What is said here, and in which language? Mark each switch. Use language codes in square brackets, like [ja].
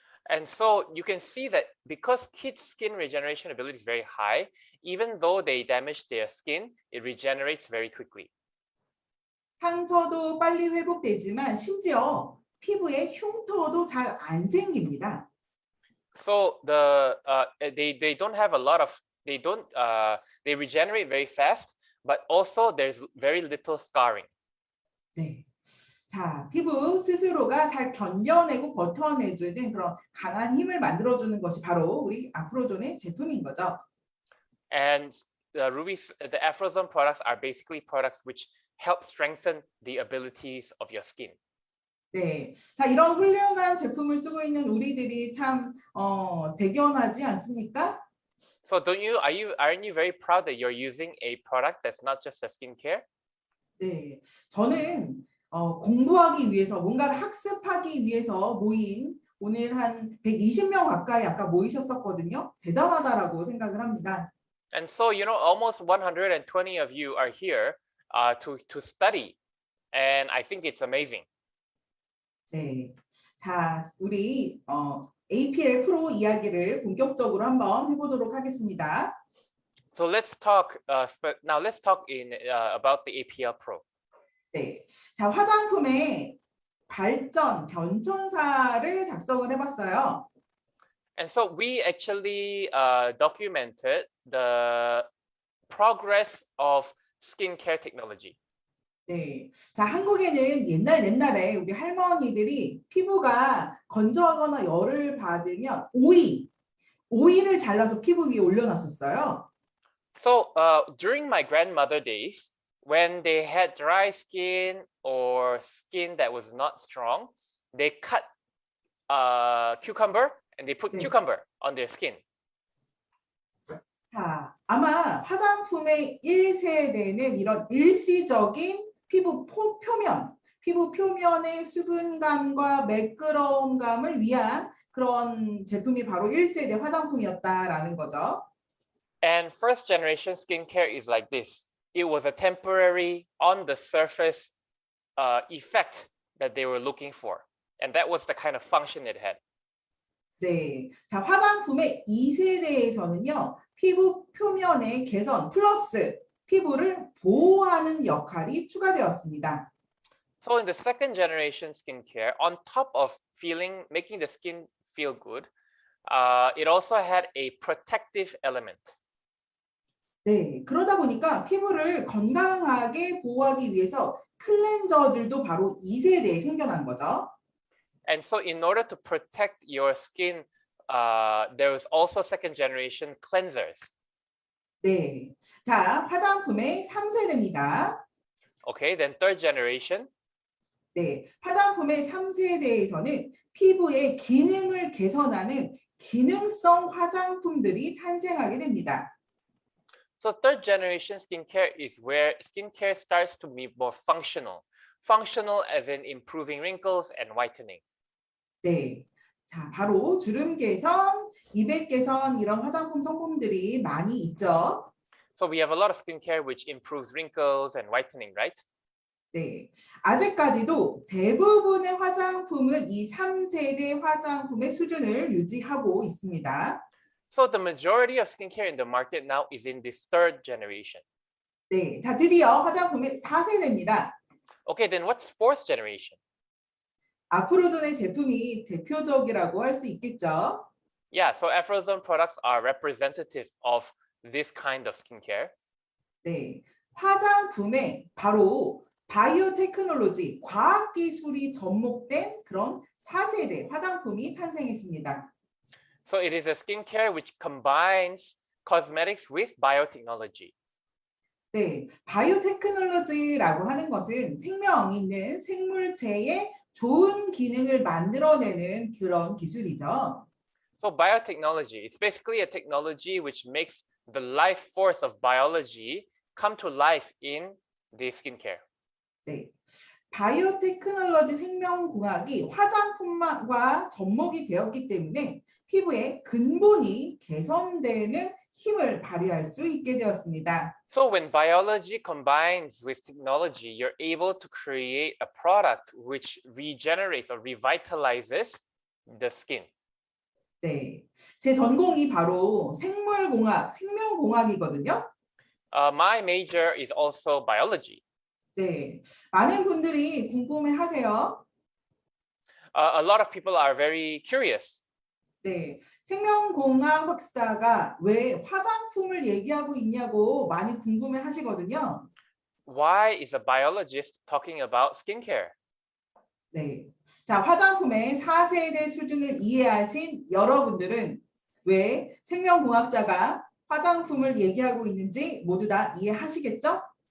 [en] And so you can see that because kids' skin regeneration ability is very high, even though they damage their skin, it regenerates very quickly. [ko] 상처도 빨리 회복되지만 심지어 피부에 흉터도 잘 안 생깁니다. [en] So they don't have a lot of they regenerate very fast, but also there's very little scarring. [ko] 네. 자, 피부 스스로가 잘 견뎌내고 버텨내주는 그런 강한 힘을 만들어주는 것이 바로 우리 아프로존의 제품인 거죠. [en] And the Afrozone products are basically products which help strengthen the abilities of your skin. [ko] 네, 자, 이런 훌륭한 제품을 쓰고 있는 우리들이 참 대견하지 않습니까? [en] So aren't you very proud that you're using a product that's not just a skincare? [ko] 네, 저는 공부하기 위해서 뭔가를 학습하기 위해서 모인 오늘 한 120명 가까이 아까 모이셨었거든요. 대단하다라고 생각을 합니다. [en] And so almost 120 of you are here to study, and I think it's amazing. [ko] 네, 자, 우리 APL 프로 이야기를 본격적으로 한번 해보도록 하겠습니다. [en] So let's talk. Now let's talk about the APL Pro. [ko] 네, 자, 화장품의 발전 변천사를 작성을 해봤어요. [en] And so we actually documented the progress of skincare technology. [ko] 네, 자, 한국에는 옛날에 우리 할머니들이 피부가 건조하거나 열을 받으면 오이를 잘라서 피부 위에 올려놨었어요. [en] So during my grandmother days, when they had dry skin or skin that was not strong, they cut cucumber and they put [ko] 네. [en] cucumber on their skin. [ko] 자, 아마 화장품의 1세대는 이런 일시적인 피부 표면의 수분감과 매끄러움감을 위한 그런 제품이 바로 1세대 화장품이었다라는 거죠. [en] And first generation skincare is like this. It was a temporary on the surface effect that they were looking for. And that was the kind of function it had. [ko] 네, 자, 화장품의 2세대에서는요, 피부 표면의 개선 플러스 피부를 보호하는 역할이 추가되었습니다. [en] So in the second generation skincare, on top of making the skin feel good, it also had a protective element. [ko] 네, 그러다 보니까 피부를 건강하게 보호하기 위해서 클렌저들도 바로 2세대에 생겨난 거죠. [en] And so in order to protect your skin, there was also second generation cleansers. [ko] 네, 자, 화장품의 3세대입니다. [en] Okay, then third generation. [ko] 네, 화장품의 3세대에서는 피부의 기능을 개선하는 기능성 화장품들이 탄생하게 됩니다. [en] So third generation skincare is where skincare starts to be more functional. Functional as in improving wrinkles and whitening. [ko] 네, 자, 바로 주름 개선, 이백 개선 이런 화장품 성분들이 많이 있죠. [en] So we have a lot of skincare which improves wrinkles and whitening, right? [ko] 네, 아직까지도 대부분의 화장품은 이 3세대 화장품의 수준을 유지하고 있습니다. [en] So the majority of skincare in the market now is in this third generation. [ko] 네, 자, 드디어 화장품의 4세대입니다. [en] Okay, then what's fourth generation? [ko] 아프로존의 제품이 대표적이라고 할 수 있겠죠. [en] Yeah, so Afrozone products are representative of this kind of skincare. [ko] 네, 화장품에 바로 바이오테크놀로지, 과학기술이 접목된 그런 4세대 화장품이 탄생했습니다. [en] So it is a skincare which combines cosmetics with biotechnology. [ko] 네, 바이오테크놀로지라고 하는 것은 생명 있는 생물체의 좋은 기능을 만들어내는 그런 기술이죠. [en] So biotechnology, it's basically a technology which makes the life force of biology come to life in the skincare. [ko] 네, 바이오테크놀로지 생명공학이 화장품과 접목이 되었기 때문에 피부의 근본이 개선되는 힘을 발휘할 수 있게 되었습니다. [en] So when biology combines with technology, you're able to create a product which regenerates or revitalizes the skin. [ko] 네, 제 전공이 바로 생물공학, 생명공학이거든요. [en] My major is also biology. [ko] 네, 많은 분들이 궁금해하세요. [en] A lot of people are very curious. [ko] 네, 생명공학 박사가 왜 화장품을 얘기하고 있냐고 많이 궁금해하시거든요. [en] Why is a biologist talking about skincare? [ko] 네, 자 화장품의 4세대 수준을 이해하신 여러분들은 왜 생명공학자가 화장품을 얘기하고 있는지 모두 다 이해하시겠죠?